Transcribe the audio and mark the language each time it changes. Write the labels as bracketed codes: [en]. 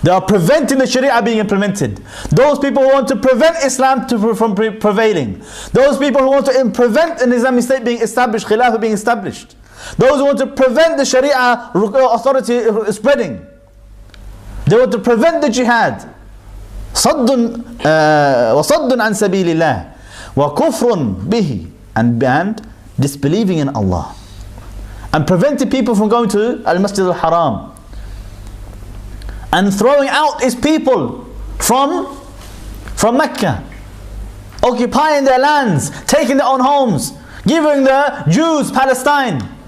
[en] They are preventing the Sharia being implemented. Those people who want to prevent Islam from prevailing. Those people who want to prevent an Islamic state being established, Khilafah being established. Those who want to prevent the Sharia authority spreading. They want to prevent the jihad. [ar] وَصَدٌّ عَنْ سَبِيلِ اللَّهِ وَكُفْرٌ بِهِ, [en] and disbelieving in Allah. And preventing people from going to Al-Masjid Al-Haram. And throwing out his people from Mecca. Occupying their lands, taking their own homes, giving the Jews Palestine.